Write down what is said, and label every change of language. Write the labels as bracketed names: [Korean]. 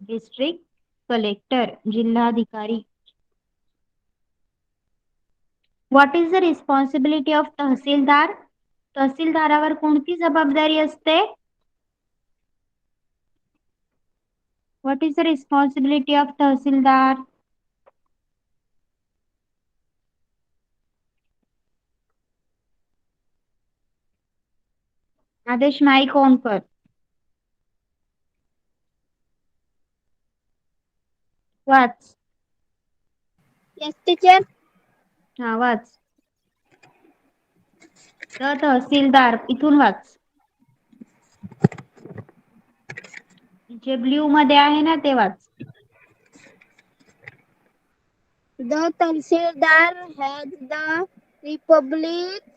[Marathi] District collector, जिल्हाधिकारी. [English] What is the responsibility of tehsildar? [Marathi] तहसीलदारावर कोणती जबाबदारी असते? [English] What is the responsibility of tehsildar? [Marathi] आदेश माईक ऑन कर. वाच. [English] Yes, teacher. [Marathi] हा वाच. तहसीलदार इथून वाच. जे ब्ल्यू मध्ये आहे ना ते वाच. [English] The Tahsildar has the Republic